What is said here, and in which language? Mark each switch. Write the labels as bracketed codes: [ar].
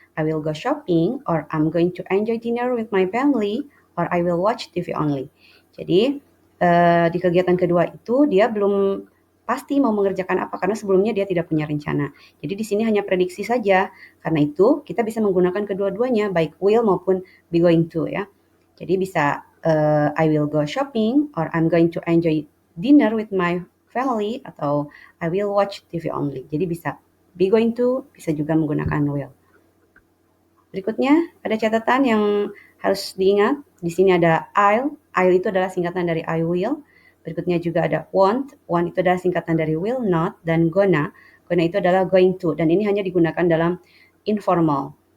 [en] I will go shopping, or I'm going to enjoy dinner with my family, or I will watch TV only. [id] Jadi, di kegiatan kedua itu dia belum pasti mau mengerjakan apa karena sebelumnya dia tidak punya rencana. Jadi di sini hanya prediksi saja. Karena itu kita bisa menggunakan kedua-duanya, baik will maupun be going to ya. Jadi bisa [en] I will go shopping, or I'm going to enjoy dinner with my family, atau I will watch TV only. [id] Jadi bisa be going to, bisa juga menggunakan will. Berikutnya ada catatan yang harus diingat. Di sini ada I'll itu adalah singkatan dari I will. Berikutnya juga ada want itu adalah singkatan dari will not, dan gonna itu adalah going to, dan ini hanya digunakan dalam informal.